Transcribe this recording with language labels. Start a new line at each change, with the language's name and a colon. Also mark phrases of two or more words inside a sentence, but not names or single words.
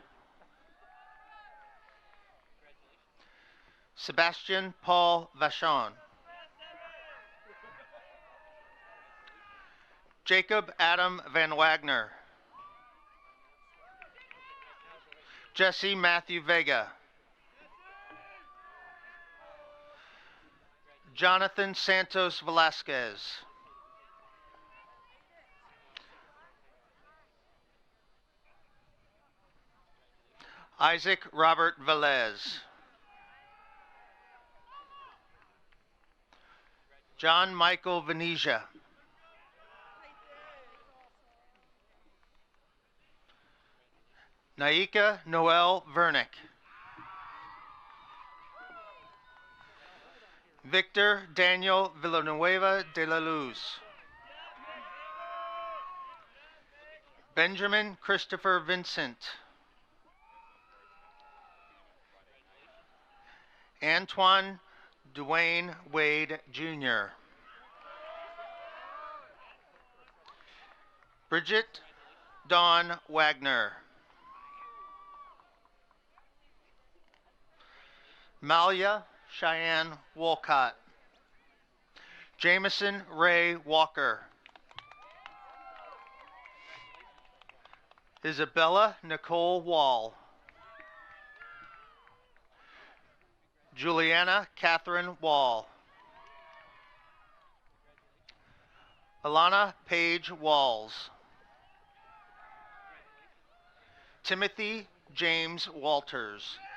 English: Sebastian Paul Vachon. Jacob Adam Van Wagner. Jesse Matthew Vega. Jonathan Santos Velasquez. Isaac Robert Velez. John Michael Venetia. Naika Noel Vernick. Victor Daniel Villanueva de la Luz. Benjamin Christopher Vincent. Antoine Dwayne Wade Jr. Bridget Dawn Wagner. Malia Cheyenne Wolcott. Jameson Ray Walker. Isabella Nicole Wall. Juliana Catherine Wall. Alana Paige Walls. Timothy James Walters.